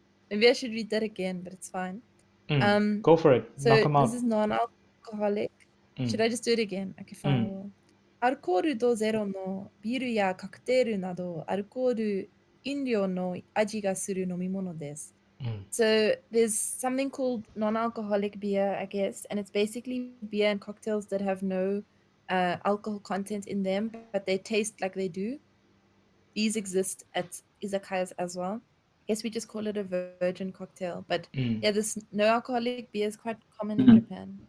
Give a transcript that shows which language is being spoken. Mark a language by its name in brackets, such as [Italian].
[English] Maybe I should read that again, but it's fine. Go for it. So Knock 'em out. this is non-alcoholic. Should I just do it again? Okay, fine. I will. [Japanese] アルコール度ゼロのビールやカクテルなど、アルコール飲料の味がする飲み物です。 [English] So there's something called non-alcoholic beer, I guess, and it's basically beer and cocktails that have no alcohol content in them, but they taste like they do. These exist at izakayas as well. I guess we just call it a virgin cocktail, but yeah, this no alcoholic beer is quite common in Japan.